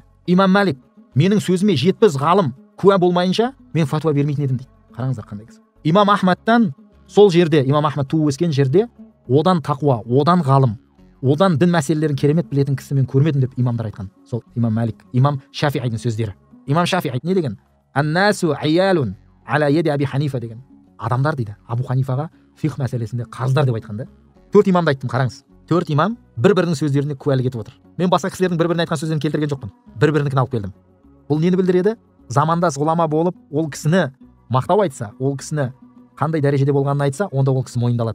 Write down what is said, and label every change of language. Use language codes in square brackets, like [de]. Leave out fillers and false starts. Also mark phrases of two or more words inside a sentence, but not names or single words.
[kk] Имам Малик: менің сөзіме 70 ғалым куә болмайынша мен фатуа бермейтін едім дейді. Қараңыздар қандай кісі. Имам Ахмадтан сол жерде, Имам Ахмад туып өскен жерде одан тақуа, одан ғалым, одан дін мәселелерін керемет білетін кісі мен көрмедім деп имамдар айтқан. Сол имам Малик, имам Шафиғидің сөздері. Имам Шафиғи не деген? [ar] الناس عيال على يدي أبي حنيفة деген. [kk] Адамдар дейді Абу Ханифаға фиқ мәселесінде қарыздар деп айтқан да. 4 имамды айттым, қараңыз. 4 имам бір-бірінің сөздеріне куәлік етіп отыр. Мен басқа кісілердің бір-біріне айтқан сөздерін келтірген жоқпын. Бір-бірінікін алып келдім. Бұл нені білдіреді? Замандас ғұлама болып, ол кісіні мақтау айтса, ол кісіні қандай дәрежеде болғанын айтса, онда ол кісі мойындалады.